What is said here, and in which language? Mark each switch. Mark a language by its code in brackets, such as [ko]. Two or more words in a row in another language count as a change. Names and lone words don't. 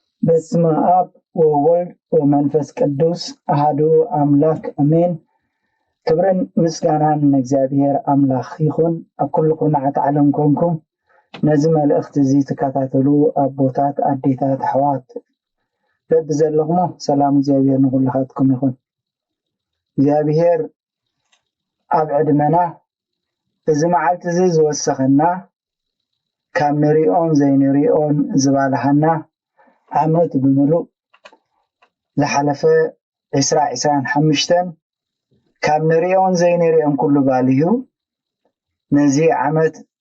[gez] በስመ አብ ወወልድ ወመንፈስ ቅዱስ አሐዱ አምላክ አሜን። [am] ክብርን ምስጋናን እግዚአብሔር አምላክ [ti] ይሁን። አኩሉ ኩናት ዓለም ኮንኩም ነዚ መልእክት እዚ ተከታተሉ አቦታት አዴታት አሕዋት በብዘለኹም ሰላም እግዚአብሔር ንኹላትኩም ይሁን። እግዚአብሔር ኣብ ዕድመና እዚ መዓልቲ እዚ ዝወሰኸና ካብ ንሪኦን ዘይንሪኦን ዝባልሐና ዓመት ብምሉእ ዝሓለፈ 2025 ካብ ንሪኦን ዘይንሪኦን ኩሉ ባልዩ ነዚ ዓመት